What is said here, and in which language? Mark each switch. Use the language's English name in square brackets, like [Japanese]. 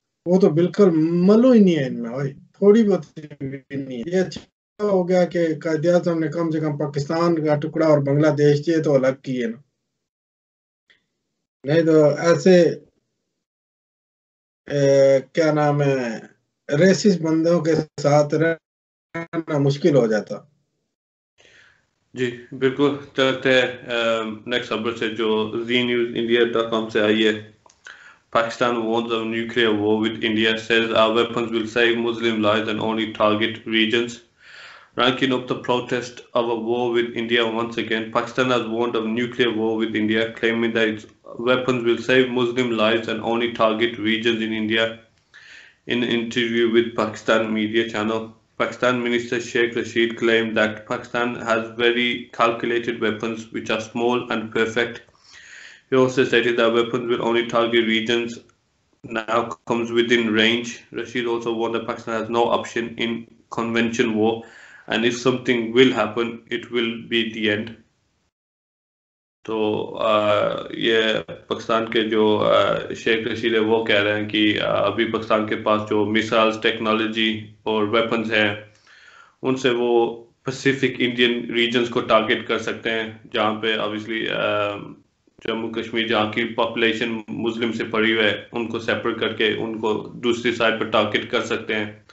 [Urdu] وہ تو بالکل ملو ہی نہیں ہے ان میں بھائی, تھوڑی بہت نہیں ہے. یہ اچھا ہو گیا کہ قائد اعظم نے کم سے کم پاکستان کا ٹکڑا اور بنگلہ دیش یہ تو الگ کیے نا, نہیں تو ایسے کیا نام ہے ریسس بندوں کے ساتھ رہنا مشکل ہو جاتا. جی بالکل. چلتے ہیں نیکسٹ خبر سے جو ZNewsIndia.com سے آئی ہے. [English] Pakistan warns of nuclear war with India, says our weapons will save Muslim lives and only target regions. Ranking up the protest of a war with India once again, Pakistan has warned of nuclear war with India, claiming that its weapons will save Muslim lives and only target regions in India. In an interview with Pakistan media channel, Pakistan Minister Sheikh Rashid claimed that Pakistan has very calculated weapons which are small and perfect. He also stated that weapons will only target regions now comes within range. Rashid also warned that Pakistan has no option in convention war and if something will happen, it will be the end. [Urdu] تو یہ پاکستان کے جو شیخ رشید ہے وہ کہہ رہے ہیں کہ ابھی پاکستان کے پاس جو میسائلز ٹیکنالوجی اور ویپنز ہیں ان سے وہ پیسیفک انڈین ریجنز کو ٹارگٹ کر سکتے ہیں جہاں پہ obviously جموں کشمیر جہاں کی پاپولیشن مسلم سے پڑی ہوئی ہے ان کو سیپریٹ کر کے ان کو دوسری سائڈ پر ٹارگٹ کر سکتے ہیں.